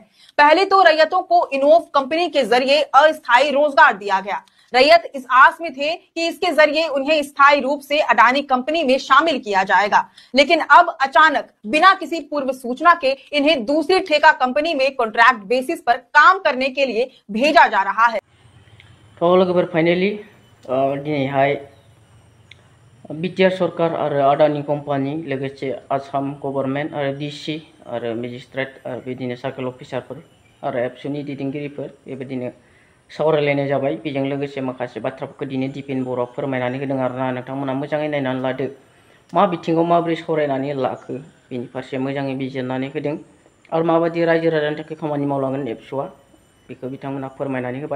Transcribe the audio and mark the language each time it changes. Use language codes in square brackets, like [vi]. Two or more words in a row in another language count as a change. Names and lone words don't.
[hi] पहले तो रैयतों को इनोव कंपनी के जरिए अस्थायी रोजगार दिया गया। रैयत इस आस में थे कि इसके जरिए उन्हें स्थायी रूप से अडानी कंपनी में शामिल किया जाएगा, लेकिन अब अचानक बिना किसी पूर्व सूचना के इन्हें दूसरी ठेका कंपनी में [en] contract basis [hi] पर काम करने के लिए भेजा जा रहा है। [brx] तो लोगोफोर फाइनली दिनैहाय बिटिआर सरकार और अडानी कम्पानी लोगोसे आसाम गभर्नमेंट और DC और मेजिस्ट्रेट और बिदिनो सार्कल अफिसारफोर और एबसुनि दैदेनगिरिफोर बेबायदिनो सावरायलायनाय जाबाय। बेजों लोगोसे माखासे बाथ्राफोरखौ दिनै दिपेन बर'आ फोरमायनानै होदों आरोना नोंथांमोना मोजाङै नायनानै लादो मा बिथिङाव माबोरै सावरायनानै लाखो बेनि फारसे मोजाङै बिजिरनानै होदों आरो माबायदि रायजो राजानि थाखाय खामानि मावलांगोन एबसुआ बेखौ बिथांमोना फोरमायनानै होबाय।